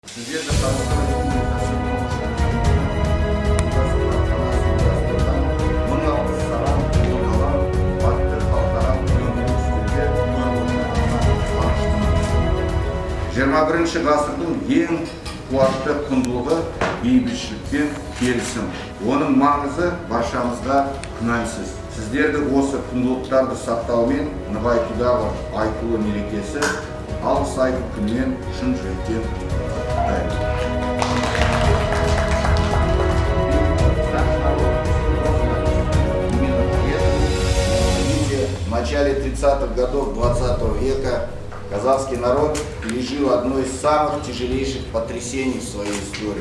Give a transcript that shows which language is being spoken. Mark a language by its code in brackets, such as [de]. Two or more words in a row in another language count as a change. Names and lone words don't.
[kk] XXI ғасырдың ең қуатты құндылығы бейбітшілік пен келісім. Оның маңызы баршамызға күмәнсіз. Сіздерді осы құндылықтарды сақтаумен нығайтудағы айтулы мерекесі алғыс айту күнімен шын жүректен құттықтаймын. [ru] В начале 30-х годов 20 века казахский народ пережил одно из самых тяжелейших потрясений в своей истории.